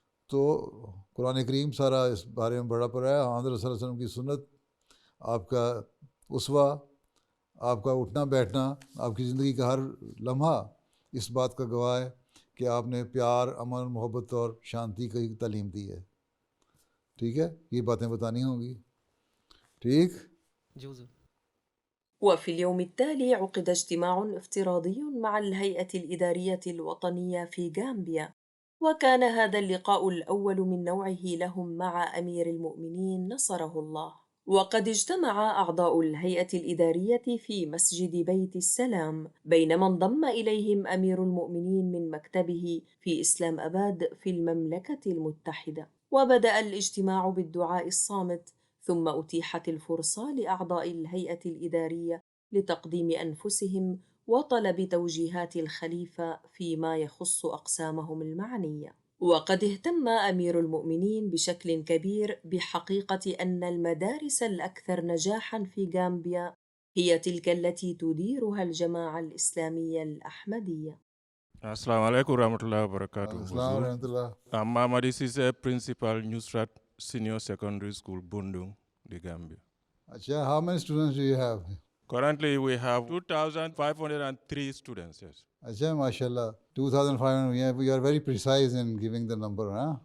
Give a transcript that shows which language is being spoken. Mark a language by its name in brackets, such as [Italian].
[Urdu] تو قرآن کریم سارا اس بارے میں بڑا پڑا ہے. حضرت صلی اللہ علیہ وسلم کی سنت، آپ کا اسوہ، آپ کا اٹھنا بیٹھنا، آپ کی زندگی کا ہر لمحہ اس بات کا گواہ ہے کہ آپ نے پیار، امن، محبت اور شانتی کی تعلیم دی ہے. ٹھیک ہے، یہ باتیں بتانی ہوں گی. ٹھیک. [Arabic] وفي اليوم التالي عقد اجتماع افتراضي مع الهيئة الإدارية الوطنية في غامبيا، وكان هذا اللقاء الأول من نوعه لهم مع أمير المؤمنين نصره الله. وقد اجتمع أعضاء الهيئة الإدارية في مسجد بيت السلام، بينما انضم إليهم أمير المؤمنين من مكتبه في إسلام أباد في المملكة المتحدة. وبدأ الاجتماع بالدعاء الصامت، ثم أتيحت الفرصة لأعضاء الهيئة الإدارية لتقديم أنفسهم وطلب توجيهات الخليفة فيما يخص أقسامهم المعنية. وقد اهتم أمير المؤمنين بشكل كبير بحقيقة أن المدارس الأكثر نجاحاً في غامبيا هي تلك التي تديرها الجماعة الإسلامية الأحمدية. Assalamu alaikum warahmatullahi wabarakatuh. السلام ورحمۃ اللہ. [English] I'm Mamadi Sise, principal Nusrat Senior Secondary School, Bundung, The Gambia. [Urdu] اچھا, [English] how many students do you have? Currently, we have 2,503 students. Yes. [Urdu] اچھا, ماشاء اللہ, 2500. [English] We are very precise in giving the number, huh?